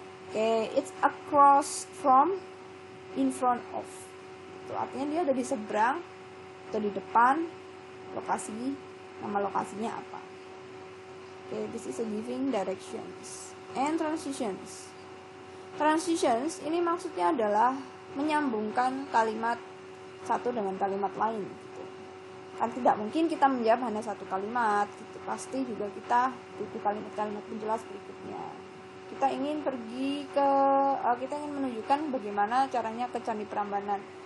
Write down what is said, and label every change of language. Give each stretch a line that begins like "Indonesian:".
English: Oke, it's across from, in front of.
Indonesian: Itu artinya dia ada di seberang atau di depan lokasi, nama lokasinya apa.
English: Oke, this is a giving directions. And transitions.
Indonesian: Transitions ini maksudnya adalah menyambungkan kalimat satu dengan kalimat lain gitu. Kan tidak mungkin kita menjawab hanya satu kalimat gitu. Pasti juga kita butuh kalimat-kalimat penjelas berikutnya. Kita ingin kita ingin menunjukkan bagaimana caranya ke Candi Prambanan.